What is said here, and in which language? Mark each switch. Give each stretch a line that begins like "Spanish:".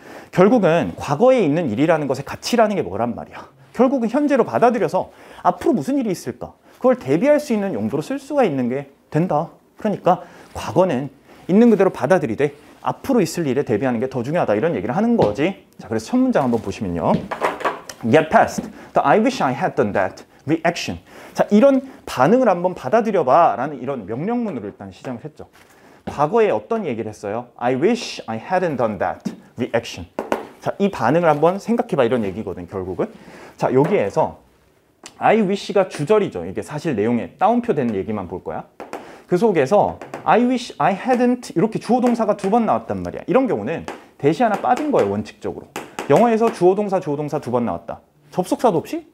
Korean: 결국은 과거에 있는 일이라는 것의 가치라는 게 뭐란 말이야? 결국은 현재로 받아들여서 앞으로 무슨 일이 있을까? 그걸 대비할 수 있는 용도로 쓸 수가 있는 게 된다. 그러니까 과거는 있는 그대로 받아들이되 앞으로 있을 일에 대비하는 게 더 중요하다 이런 얘기를 하는 거지. 자, 그래서 첫 문장 한번 보시면요.
English: Get past the I wish I had done that reaction.
Korean: 자, 이런 반응을 한번 받아들여봐 라는 이런 명령문으로 일단 시작을 했죠. 과거에 어떤 얘기를 했어요?
English: I wish I hadn't done that reaction.
Korean: 자, 이 반응을 한번 생각해봐 이런 얘기거든 결국은. 자, 여기에서 I wish가 주절이죠. 이게 사실 내용에 따옴표된 얘기만 볼 거야. 그 속에서
English: I wish I hadn't
Korean: 이렇게 주어 동사가 2번 나왔단 말이야. 이런 경우는 대시 하나 빠진 거예요 원칙적으로. 영어에서 주어 동사 2번 나왔다. 접속사도 없이?